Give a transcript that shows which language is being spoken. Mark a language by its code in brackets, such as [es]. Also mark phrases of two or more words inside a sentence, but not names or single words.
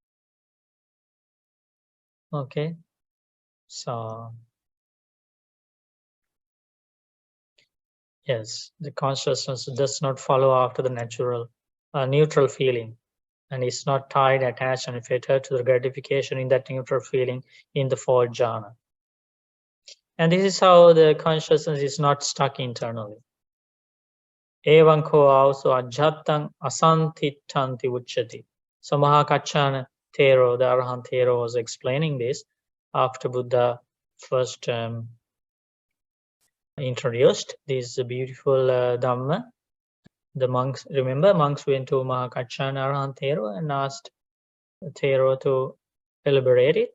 [en] Okay, so yes, the consciousness does not follow after the natural neutral feeling, and is not tied, attached, and fettered to the gratification in that neutral feeling in the fourth jhana. And this is how the consciousness is not stuck internally. [pi] Evan ko also ajhatang asantittanti uchati. [en] So Mahakachana Thero, the Arahant Thero, was explaining this after Buddha first introduced this beautiful Dhamma. The monks, remember, monks went to Mahakachana Arahant Thero and asked Thero to elaborate it.